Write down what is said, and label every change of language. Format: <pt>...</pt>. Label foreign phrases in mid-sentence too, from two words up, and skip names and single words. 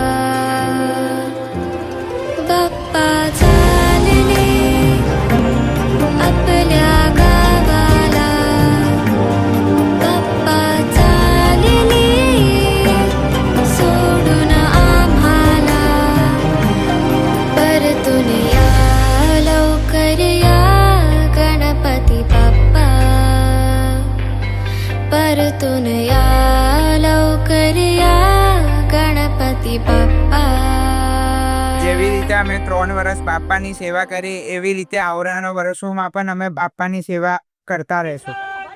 <mr>बाप्पा चालले आपल्या गावाला, बाप्पा चालले सोडून आम्हाला. परतून या लवकर या गणपती बाप्पा, परतून या लवकर या गणपती बाप्पा.</mr> <gu>જેવી રીતે અમે 3 વર્ષ બાપાની સેવા કરી એવી રીતે આવનારા વર્ષોમાં પણ અમે બાપાની સેવા કરતા રહેશું.</gu>